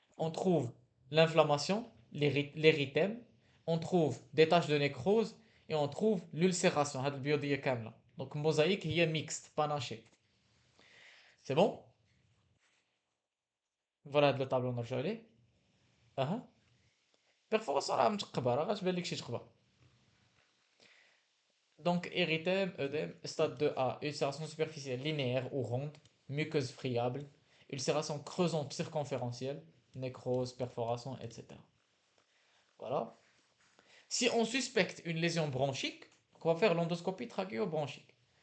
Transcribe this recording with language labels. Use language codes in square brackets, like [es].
[fr] On trouve l'inflammation, l'érythème. On trouve des taches de nécrose. Et on trouve l'ulcération. Donc, mosaïque, il est mixte, panaché. C'est bon? Voilà le tableau [ar] نرجعوا ليه. اها perforation راه متقبه راه غتبان لك شي تقبه. [fr] Donc, érythème, œdème, stade 2A, ulcération superficielle linéaire ou ronde, muqueuse friable, ulcération creusante circonférentielle, nécrose, perforation, etc. Voilà. Si on suspecte une lésion bronchique, on va faire l'endoscopie trachéobronchique.